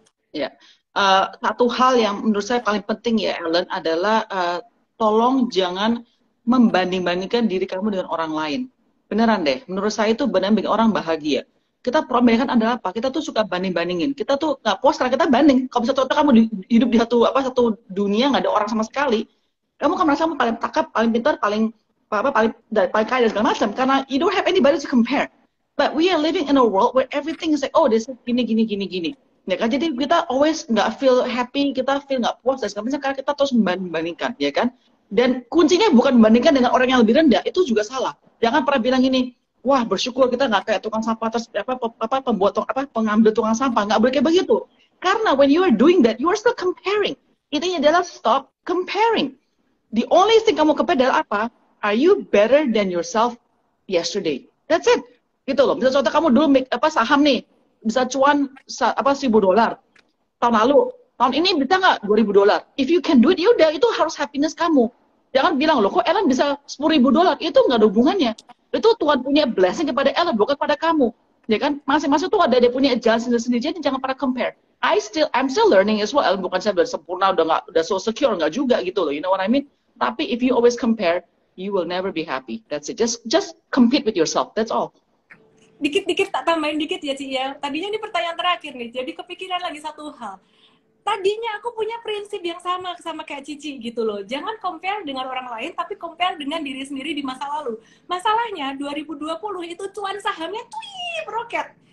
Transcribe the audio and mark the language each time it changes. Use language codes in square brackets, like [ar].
[id] Ya, satu hal yang menurut saya paling penting ya Ellen adalah tolong jangan membanding-bandingkan diri kamu dengan orang lain. Beneran deh, menurut saya itu benar bikin orang bahagia. Kita problem kan adalah apa? Kita tuh suka banding-bandingin. Kita tuh nggak puas karena kita banding. Kalau misalnya kamu hidup di satu dunia nggak ada orang sama sekali, kamu kan merasa kamu paling cakep, paling pintar, paling kaya dan segala macam. [en] Karena you don't have anybody to compare. But we are living in a world where everything is like, oh, this is gini. [id] Ya kan? Jadi kita always nggak [en] feel happy, [id] kita feel nggak puas dan segala macam karena kita terus membandingkan, ya kan? Dan kuncinya bukan membandingkan dengan orang yang lebih rendah, itu juga salah. Jangan pernah bilang ini, wah bersyukur kita nggak kayak tukang sampah, terus pengambil tukang sampah, nggak boleh kayak begitu. [en] Karena when you are doing that, you are still comparing. Intinya adalah stop comparing. The only thing kamu compare [id] adalah apa? [en] Are you better than yourself yesterday? That's it. [id] Gitu loh. Misalnya contoh kamu dulu saham nih, bisa cuan $1.000 tahun lalu. Tahun ini bisa nggak $2.000? [en] If you can do it, [id] yaudah, itu harus happiness kamu. Jangan bilang, loh kok Ellen bisa $10.000? Itu nggak ada hubungannya. Itu Tuhan punya blessing kepada Ellen, bukan pada kamu. Ya kan? Masing-masing tuh ada dia punya jalan sendiri-sendiri, jadi jangan pernah compare. [en] I'm still learning as well. Ellen [id] bukan saya udah sempurna, [en] udah so secure, [id] nggak juga gitu loh. [en] You know what I mean? Tapi if you always compare, you will never be happy. That's it. Just compete with yourself. That's all. [id] Dikit-dikit tak tambahin dikit ya Ci ya. Tadinya ini pertanyaan terakhir nih. Jadi kepikiran lagi satu hal. Tadinya aku punya prinsip yang sama kayak Cici gitu loh. Jangan compare dengan orang lain, tapi compare dengan diri sendiri di masa lalu. Masalahnya 2020 itu cuan sahamnya roket.